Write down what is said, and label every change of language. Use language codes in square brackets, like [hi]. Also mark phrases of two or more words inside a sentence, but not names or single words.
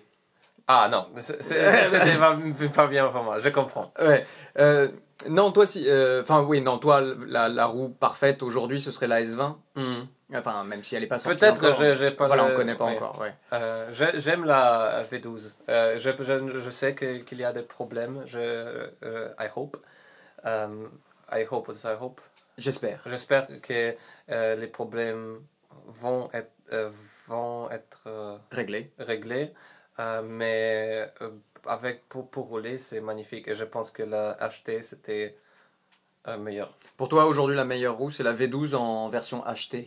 [fr] Ah non, c'était pas bien pour moi, je comprends. Ouais. Non, toi, si... Enfin, oui, non, toi, la roue parfaite aujourd'hui, ce serait la S20. Enfin, même si elle n'est pas sortie Peut-être encore. j'ai pas Voilà, le- on connaît pas ouais. encore, ouais. J'aime la V12. Je sais qu'il y a des problèmes. [en] I hope. I hope, I hope. [fr] J'espère. J'espère que les problèmes vont être Réglé. réglés. Mais pour rouler, c'est magnifique. Et je pense que la HT, c'était meilleur. Pour toi, aujourd'hui, la meilleure roue, c'est la V12 en version HT.